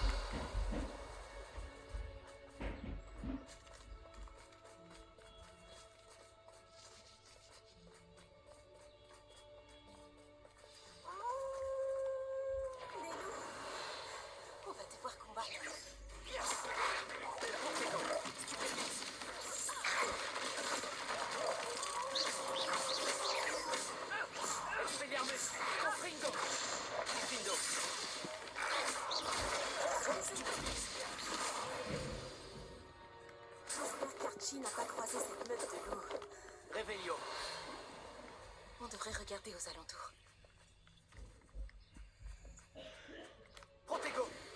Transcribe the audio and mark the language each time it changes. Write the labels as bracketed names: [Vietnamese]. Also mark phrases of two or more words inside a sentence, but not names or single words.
[French] Des loups. On va devoir combattre. Expelliarmus. Confringo. Gryffindor. J'espère qu'Archie n'a pas croisé cette meute de loups. Revelio. On devrait regarder aux alentours. Protego.